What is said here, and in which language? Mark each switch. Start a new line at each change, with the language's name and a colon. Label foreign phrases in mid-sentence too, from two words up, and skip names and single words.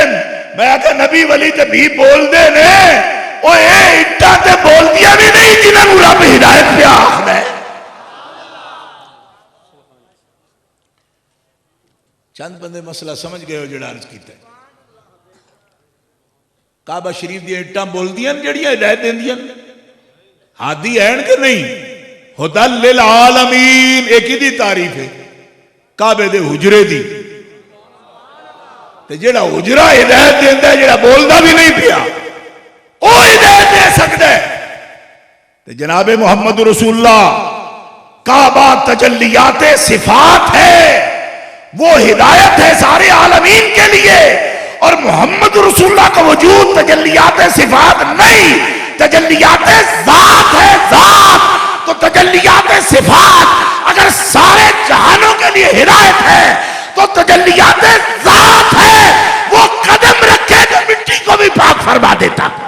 Punjabi: میں آکھا نبی ولی تے بھی بولدے نے، اوئے اٹاں تے بولدیاں بھی نہیں جنہاں نوں رب ہدایت پے آکھدا ہے. چند بندے مسئلہ سمجھ گئے ہو جیہڑا عرض کیتا. کعبہ شریف دی اٹاں بولدیاں جیہڑیاں ہدایت دیندیاں ہادی ہین کہ نہیں?
Arabic: هدى للعالمين
Punjabi: ایک ہی تعریف ہے کعبے دے حجرے دی. تے جیہڑا حجرہ ہدایت دیندا، جیہڑا بولدا بھی نہیں پیا او ہدایت دے سکدا ہے.
Urdu: تے جنابِ محمد رسول اللہ کعبہ تجلیاتِ صفات ہے، وہ ہدایت ہے سارے عالمین کے لیے. اور محمد رسول اللہ کا وجود تجلیاتِ صفات نہیں، تجلیاتِ ذات ہے، ذات. تو تجلیاتِ صفات اگر سارے جہانوں کے لیے ہدایت ہے تو تجلیاتِ ذات ہے، وہ قدم رکھے تو مٹی کو بھی پاک فرما دیتا.